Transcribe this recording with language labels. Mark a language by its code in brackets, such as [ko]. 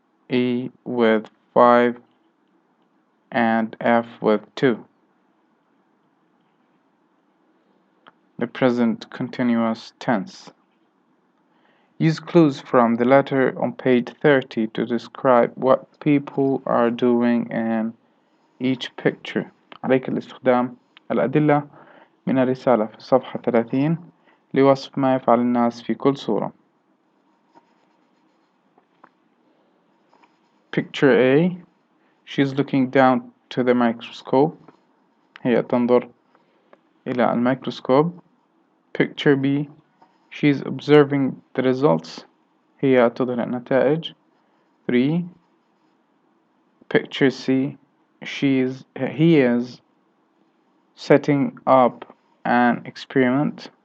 [en] E with 5. And F with 2. The present continuous tense. Use clues from the letter on page 30 to describe what people are doing in each picture. [ar] عليك الاستخدام الأدلة من الرسالة في صفحة 30 لوصف ما يفعل الناس في كل صورة. [en] Picture A. She's looking down to the microscope. [ar] هي تنظر إلى الميكروسكوب. [en] Picture B. She's observing the results. [ar] هي تظهر النتائج. [en] 3. Picture C. He is setting up an experiment.